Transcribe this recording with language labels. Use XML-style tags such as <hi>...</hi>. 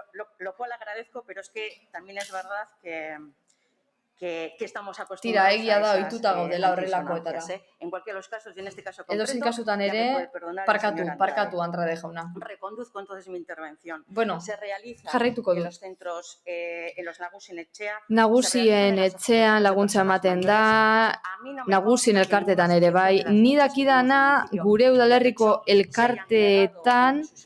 <es>Lo cual agradezco, pero es que también es verdad que estamos acostumbrados</es> <eu>Tira, egia da, ohituta gaudela horrelakoetara.</eu> <es>En cualquiera de los casos, y en este caso</es> <eu>edozein kasutan ere, parkatu, Andrade jauna.</eu> <es>Reconduzco entonces mi intervención. Bueno,</es> <eu>jarraituko du.</eu> <es>En los centros, en los</es> <eu>nagusien etxea. Nagusien etxean laguntza ematen da, nagusien elkartetan ere bai, ni dakidana gure udalerriko elkarteetan</eu>